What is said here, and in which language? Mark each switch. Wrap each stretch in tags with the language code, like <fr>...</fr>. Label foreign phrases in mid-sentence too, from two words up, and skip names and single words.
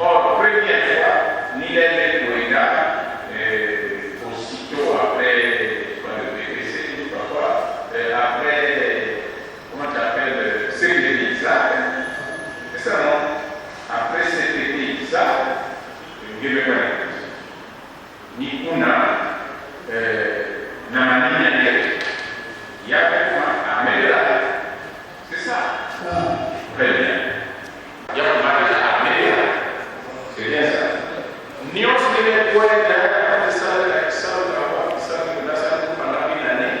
<fr>Or, première fois, nous avons aussitôt après, après, comment tu appelles, c'est Isaac. C'est ça non? Après cet été Isaac, je vais voir.</fr> <sw>Ni kuna,</sw> <fr>na il y a quoi améliorer. C'est ça. Très bien. Il y a quoi améliorer. C'est bien ça. Ni on se met quoi derrière ça, pendant une année.</fr>